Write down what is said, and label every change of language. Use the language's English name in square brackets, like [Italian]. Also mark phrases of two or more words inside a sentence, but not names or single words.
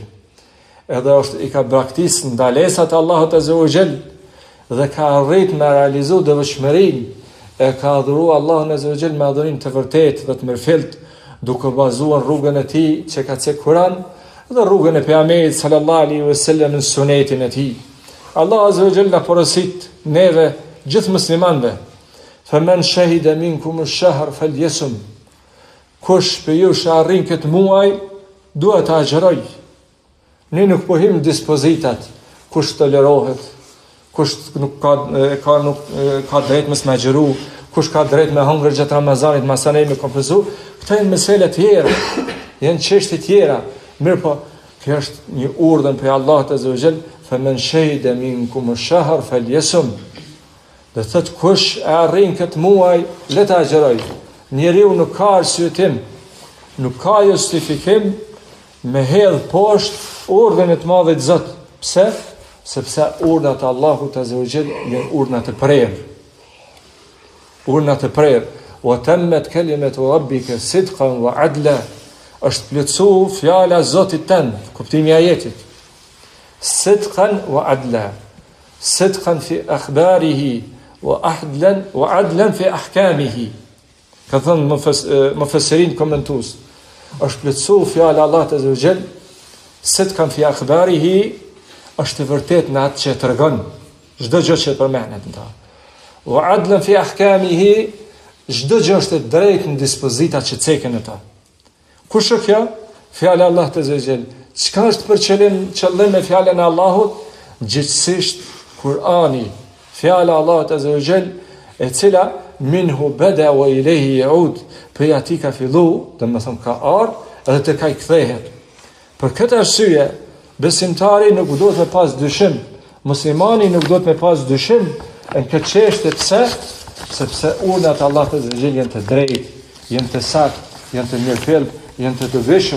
[Albanian] Edhe i ka braktisë ndalesat e Allahut [Arabic] عز وجل [Albanian] dhe ka arrit me realizu devotshmërinë, e ka adhuru Allahun [Arabic] عز وجل [Albanian] me adhurim të vërtetë dhe të mirëfillt, duke bazuar rrugën e tij që ka thënë Kur'an dhe rrugën e pejgamberit [Arabic] صلى الله عليه وسلم [Albanian] në sunetin e tij. Allah [Arabic] عز وجل [Albanian] na porosit neve gjithë muslimanëve. [Arabic] فمن شهد منكم الشهر فليصمه. [Albanian] Kush për ju që arrin këtë muaj, duhet të agjëroj. Ne nuk pohim dispozitat, kush tolerohet, kush nuk ka drejt mësë me agjëru, kush ka drejt me hëngrë gjatë Ramazanit, masanej me kompenzu. Këta janë mesele tjera, janë çështje tjera. Mirë po, kjo është një urdhën për Allahut [Arabic] عز وجل, فمن شهد منكم الشهر فليصمه. [Albanian] Dhe thot kush e arrin këtë muaj, le të agjëroj. Njeriu nuk ka arsyetim, nuk ka justifikim me hedh poshtë urdhën e të madhit Zot. Pse? Sepse urdhat e Allahut [Arabic] عز وجل [Albanian] janë urdhna të prerë. Urdhna të prerë. [Arabic] وتمت كلمة ربك صدقا وعدلا. [Albanian] Është plotësuar fjala e Zotit tënd, kuptimi i ajetit. [Arabic] صدقا وعدلا. صدقا في أخباره وعدلا في أحكامه. [Albanian] Ka thënë mufassirin komentues, është plotësuar fjala Allahut [Arabic] عز وجل, صدقا في أخباره, [Albanian] është vërtet në atë që tregon, çdo gjë që përmendet në ta. [Arabic] وعدلا في أحكامه, [Albanian] çdo gjë është e drejtë në dispozitat që ceken në ta. Kush është kjo? Fjala Allahut [Arabic] عز وجل. [Albanian] Çka është për qëllim me fjalën e Allahut? gjithësisht Kur'ani, fjala Allahut [Arabic] عز وجل, [Albanian] e cila [Arabic] منه بدأ وإليه يعود, [Albanian] prej atij ka fillu, domethënë ka ardhur edhe tek ai kthehet. Për këtë arsye, besimtari nuk duhet me pas dyshim, muslimani nuk duhet me pas dyshim në këtë çështje. Pse? Sepse urdhat e Allahut [Arabic] عز وجل [Albanian] janë të drejtë, janë të saktë, janë të mirëfillt, janë të dobishëm.